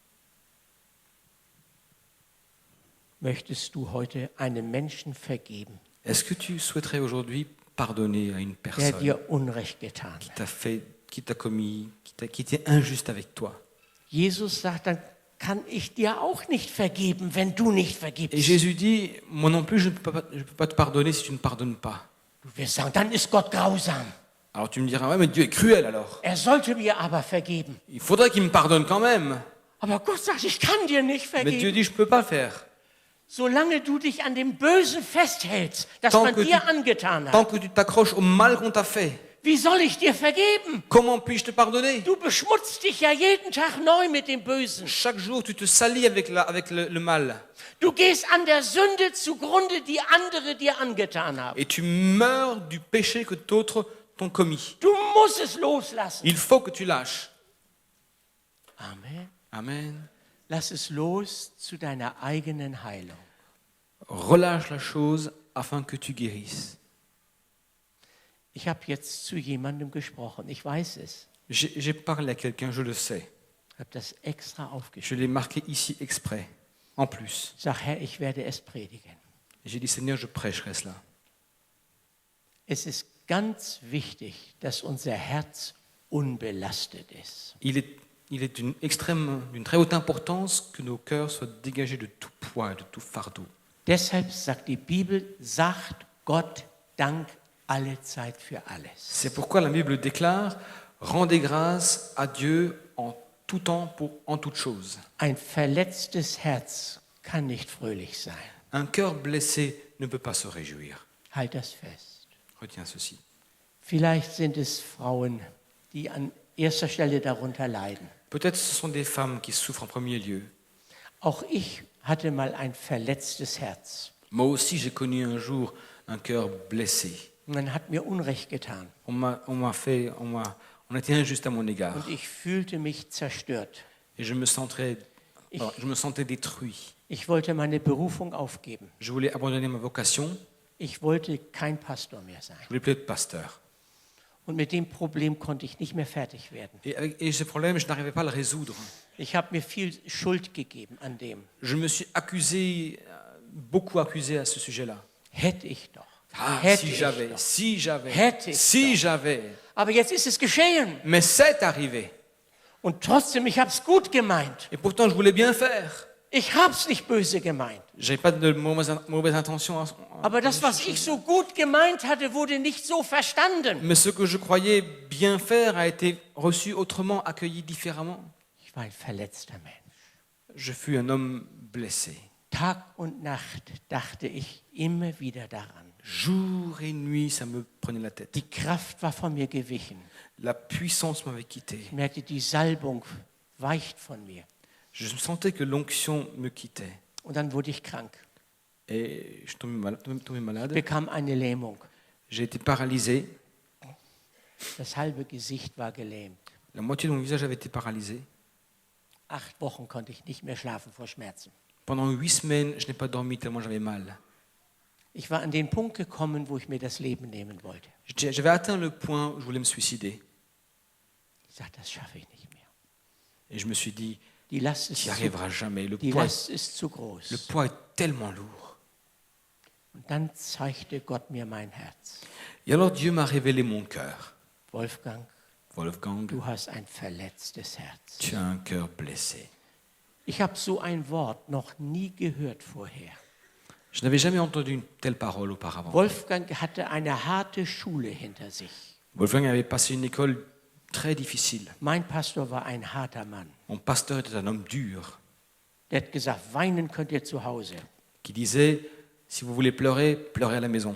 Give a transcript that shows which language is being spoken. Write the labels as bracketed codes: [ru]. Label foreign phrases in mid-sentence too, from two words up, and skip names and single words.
[de] Möchtest du heute einem Menschen vergeben, [fr] Est-ce que tu souhaiterais aujourd'hui pardonner à une [de] der [fr] personne [de] dir Unrecht getan [fr] qui [de] hat? [fr] t'a fait, qui t'a commis, qui était injuste avec toi? [de] Jesus sagt, dann kann ich dir auch nicht vergeben, wenn du nicht [fr] Et [de] vergibst. [fr] Jésus dit, moi non plus, je ne peux pas te pardonner si tu ne pardonnes pas. [de] Du wirst sagen, dann ist Gott grausam. [fr] Alors tu me diras, ouais, mais Dieu est cruel alors. [de] Er sollte mir aber vergeben. [fr] Il faudrait qu'il me pardonne quand même. [de] Aber Gott sagt, ich kann dir nicht [fr] Mais Dieu [de] vergeben. [fr] dit, je ne peux pas le faire. [de] Solange du dich an dem Bösen festhältst, das [fr] Tant [de] man [fr] que [de] dir [fr] tu- [de] angetan [fr] Tant [de] hat, [fr] que tu t'accroches au mal qu'on t'a fait, [de] wie soll ich dir vergeben? [fr] comment puis-je te pardonner? [de] Du beschmutzt dich ja jeden Tag neu mit dem Bösen. [fr] Chaque jour, tu te salis avec le mal. [de] Du gehst an der Sünde zugrunde, die andere dir angetan haben. [fr] Et tu meurs du péché que d'autres t'ont commis. [de] Du musst es loslassen. [fr] Il faut que tu lâches. [de] Amen. [fr] Amen. [de] Lass es los zu deiner eigenen Heilung. [fr] Relâche la chose afin que tu guérisses. [de] Ich habe jetzt zu jemandem gesprochen, ich weiß es. [fr] J'ai parlé à quelqu'un, je le sais. [de] Ich habe das extra [fr] Je [de] aufgeschrieben. [fr] l'ai marqué ici exprès. En plus, [de] Sag, Herr, ich werde es predigen. [fr] j'ai dit, Seigneur, je prêcherai cela. [de] Es ist ganz wichtig, dass unser Herz unbelastet ist. [fr] Il est d'une très haute importance que nos cœurs soient dégagés de tout poids, de tout fardeau. [de] Deshalb sagt die Bibel, sagt Gott Dank alle Zeit für alles. [fr] C'est pourquoi la Bible déclare, rendez grâce à Dieu en tout temps, en toutes choses. [de] Ein verletztes Herz kann nicht fröhlich sein. [fr] Un cœur blessé ne peut pas se réjouir. [de] Halt das fest. [fr] Retiens ceci. [de] Vielleicht sind es Frauen, die an erster Stelle darunter leiden. [fr] Peut-être ce sont des femmes qui souffrent en premier lieu. [de] Auch ich hatte mal ein verletztes Herz. [fr] Moi aussi, j'ai connu un jour un cœur blessé. [de] Man hat mir Unrecht getan [fr] On a été injuste à mon égard. [de] und ich fühlte mich zerstört. [fr] Et je me sentais détruit. [de] Ich wollte meine Berufung aufgeben. [fr] Je voulais abandonner ma vocation. [de] Ich wollte kein Pastor mehr sein. [fr] Je voulais plus être pasteur. [de] Und mit dem Problem konnte ich nicht mehr fertig werden. [fr] Et ce problème, je n'arrivais pas à le résoudre. [de] Ich habe mir viel Schuld gegeben an dem. [fr] Je me suis beaucoup accusé à ce sujet-là. [de] Hätte ich doch. [fr] Ah, [de] Hätte [fr] si [de] ich [fr] j'avais, [de] doch. [fr] si j'avais, [de] Hätte ich [fr] si [de] doch. [fr] j'avais. [de] Aber jetzt ist es geschehen. [fr] Mais c'est arrivé. [de] Und trotzdem, ich habe es gut gemeint. [fr] Et pourtant, je voulais bien faire. [de] Ich habe es nicht böse gemeint. [fr] J'avais pas de mauvaise intention. [de] Aber das, was ich so gut gemeint hatte, wurde nicht so verstanden. [fr] Mais ce que je croyais bien faire a été reçu autrement, accueilli différemment. [de] Ich war ein verletzter Mensch. [fr] je fus un homme blessé. [de] Tag und Nacht dachte ich immer wieder daran. [fr] Jour et nuit, ça me prenait la tête. [de] Die Kraft war von mir gewichen. [fr] La puissance m'avait quitté. [de] Ich merkte, die Salbung weicht von mir. [fr] Je sentais que l'onction me quittait. [de] Und dann wurde ich krank, [fr] Et je tombais malade. [de] bekam eine Lähmung. [fr] J'ai été paralysé. [de] Das halbe Gesicht war gelähmt. [fr] La moitié de mon visage avait été paralysé. [de] 8 Wochen konnte ich nicht mehr schlafen vor Schmerzen. [fr] Pendant 8 semaines, je n'ai pas dormi tellement j'avais mal. [de] Ich war an den Punkt gekommen, wo ich mir das Leben nehmen wollte. [fr] J'avais atteint le point où je voulais me suicider. [de] Ich sagte, das schaffe ich nicht mehr. [fr] Et je me suis dit, [de] Die Last [fr] tu [de] ist, [fr] n'y arriveras jamais. [de] die Last ist zu groß. [fr] Le poids est tellement lourd. [de] Und dann zeigte Gott mir mein Herz. [fr] Et alors Dieu m'a révélé mon cœur. [de] Wolfgang, [fr] Wolfgang, [de] du hast ein verletztes Herz. [fr] tu as un cœur blessé. [de] Ich habe so ein Wort noch nie gehört vorher. [fr] Je n'avais jamais entendu une telle parole auparavant. [de] Wolfgang hatte eine harte Schule hinter sich. [fr] Wolfgang avait passé une école très difficile. [de] Mein Pastor war ein harter Mann. [fr] Mon pasteur était un homme dur [de] Der hat gesagt, weinen könnt ihr zu Hause, [fr] qui disait, si vous voulez pleurer, pleurez à la maison,